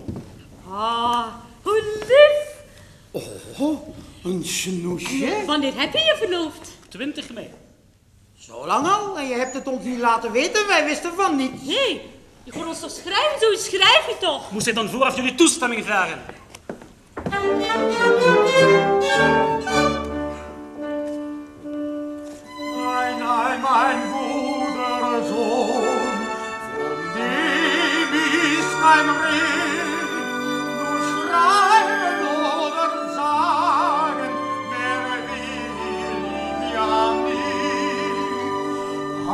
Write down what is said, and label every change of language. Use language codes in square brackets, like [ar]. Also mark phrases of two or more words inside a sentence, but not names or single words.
[nl] Ah, hoe lief. Oh, een snoesje? Wanneer heb je je verloofd? 20 mei. Zo lang al en je hebt het ons niet laten weten, wij wisten van niet. Hé, je kon ons toch schrijven? Zo schrijf je toch? Moest ik dan vooraf jullie toestemming vragen? [de] Mein guter Sohn, von dem ist kein Red, nur schreiben oder sagen, wer will ja nicht.